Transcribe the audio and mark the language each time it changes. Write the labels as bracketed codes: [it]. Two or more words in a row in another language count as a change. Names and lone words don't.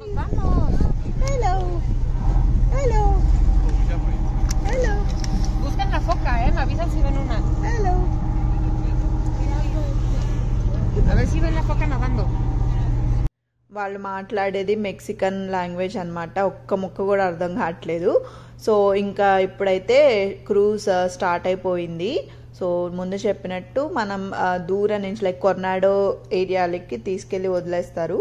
[es] Vamos. [en] Hello. Hello. Hello. [es] Buscan la foca, me avisan si ven una. [en] Hello. [es] A ver si ven la foca nadando. [te] వాళ్ళు మాట్లాడేది [en] Mexican language [te] అనమాట. ఒక్క ముక్క కూడా అర్థం కావట్లేదు. సో ఇంకా ఇప్పుడైతే [en] cruise start [te] అయిపోయింది. సో ముందు చెప్పినట్టు మనం దూరం నుంచి లైక్ కొర్నాడో ఏరియాలకి తీసుకెళ్ళి వదిలేస్తారు.